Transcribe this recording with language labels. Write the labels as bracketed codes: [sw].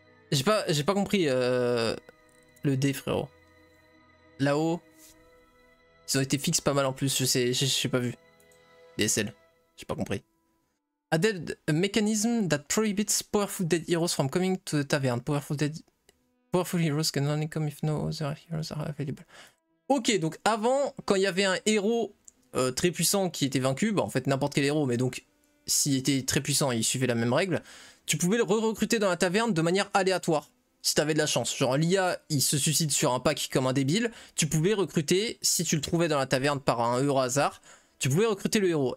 [fr] J'ai pas compris le dé, frérot. Là-haut, ils ont été fixes pas mal en plus, j'ai pas vu. DSL, j'ai pas compris. [en] Added a mechanism that prohibits powerful dead heroes from coming to the tavern. Powerful heroes can only come if no other heroes are available. [fr] Ok, donc avant, quand il y avait un héros très puissant qui était vaincu, bah en fait n'importe quel héros, mais donc s'il était très puissant et il suivait la même règle, tu pouvais le re-recruter dans la taverne de manière aléatoire, si t'avais de la chance. Genre l'IA, il se suicide sur un pack comme un débile, tu pouvais recruter, si tu le trouvais dans la taverne par un heureux hasard, tu pouvais recruter le héros.